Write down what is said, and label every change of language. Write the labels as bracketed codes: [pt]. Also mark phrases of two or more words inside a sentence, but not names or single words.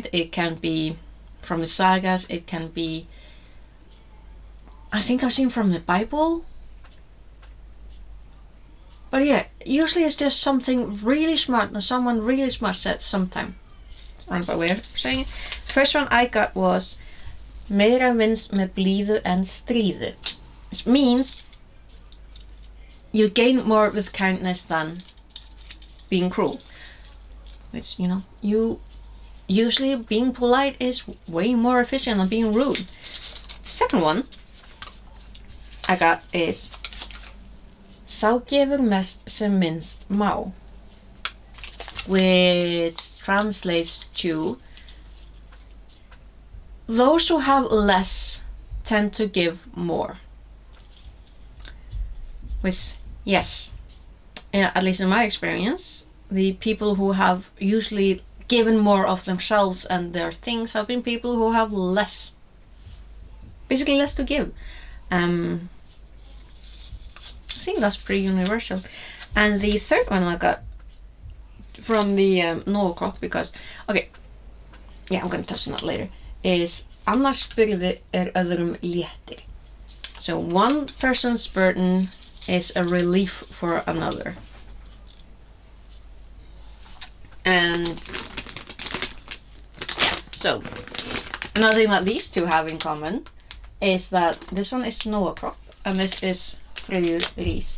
[en] It can be from the sagas. It can be, I think I've seen from the Bible. But yeah, usually it's just something really smart that someone really smart said sometime. Roundabout way of saying it. The first one I got was [is] meira vinst með blíðu en stríðu. [en] Which means you gain more with kindness than being cruel. Which, you know, you usually being polite is way more efficient than being rude. The second one I got is [is] sá gefur mest sem minnst má, [en] which translates to those who have less tend to give more. Which, yes, at least in my experience, the people who have usually given more of themselves and their things have been people who have less, basically less to give. I think that's pretty universal. And the third one I got from the Nóakropp, because, okay, yeah, I'm gonna touch on that later, is [is] annars byrði öðrum léttir. [en] So one person's burden is a relief for another. And so another thing that these two have in common is that this one is Nóakropp and this is Freyju Rís.